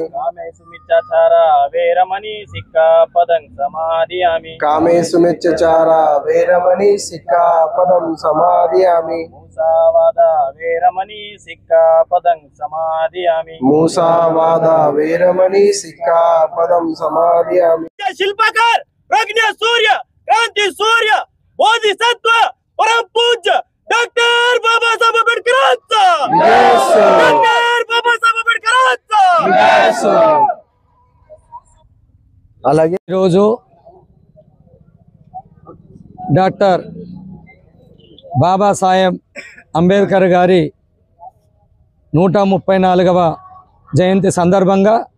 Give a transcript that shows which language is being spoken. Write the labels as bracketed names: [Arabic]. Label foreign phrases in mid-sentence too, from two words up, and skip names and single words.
[Pali] कामेषु मिच्छाचारा वेरमणि सिक्खापदं समाधियामि कामेषु मिच्छाचारा वेरमणि सिक्खापदं समादियामि मूसावादा वेरमणि सिक्खापदं समाधियामि मूसावाद वेरमणि सिक्खापदं समादियामि [Hindi] शिल्पकार प्रज्ञ सूर्य क्रांति सूर्य बोधिसत्व परम पूज्य डॉक्टर बाबासाहेब आंबेडकर डॉक्टर बाबासाहेब आंबेडकर [Telugu] అలాగే ఈరోజు డాక్టర్ బాబాసాహెబ్ అంబేద్కర్ గారి 134వ జయంతి సందర్భంగా